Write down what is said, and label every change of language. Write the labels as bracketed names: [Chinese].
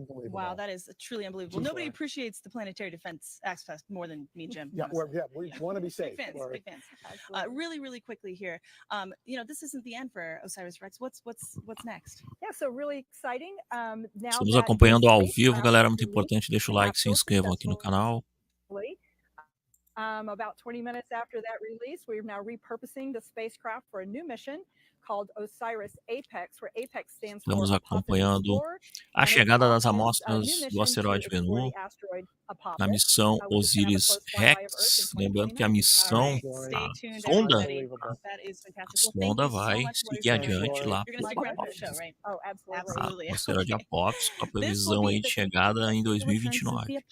[English] Wow, that is truly unbelievable. Nobody appreciates the planetary defense aspect more than me, Jim. We want to be safe. Big fans. Really quickly here. This isn't the end for OSIRIS-REx. What's next? Yeah, so really exciting. [Portuguese] Estamos acompanhando ao vivo, galera. Muito importante. Deixa o like, se inscrevam aqui no canal. [English] About 20 minutes after that release, we're now repurposing the spacecraft for a new mission called OSIRIS-APEX, where APEX stands for [Portuguese] Estamos acompanhando a chegada das amostras do asteroide Bennu na missão OSIRIS-REx. Lembrando que a missão, a sonda vai seguir adiante lá para o asteroide Apófis, com a previsão aí de chegada em 2029.